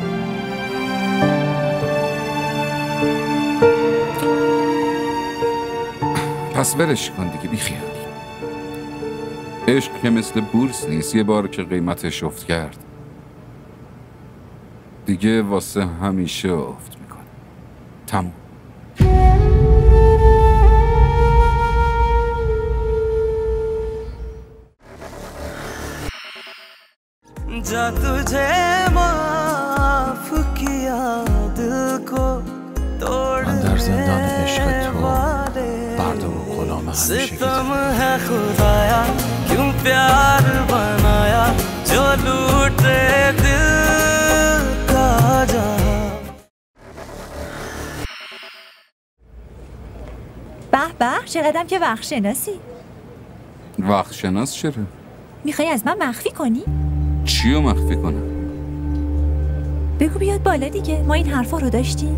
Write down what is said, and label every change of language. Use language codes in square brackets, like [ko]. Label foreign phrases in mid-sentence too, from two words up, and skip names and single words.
[fa] پس ولش کن دیگه، بیخیال. عشق که مثل بورس نیست، یه بار که قیمتش افت کرد دیگه واسه همیشه افت میکنه. تموم. [hi] जा तुझे माफ किया दिल को [fa] من در زندان عشق تو برده و غلام همیشه [hi] सितम है खुदाया क्यों प्यार बनाया जो लूटे दिल का जहां. [fa] به به، چقدرم که وقت شناسی. وقت شناس چرا؟ میخوای از من مخفی کنی؟ چیو مخفی کنم؟ بگو بیاد بالا دیگه، ما این حرفا رو داشتیم.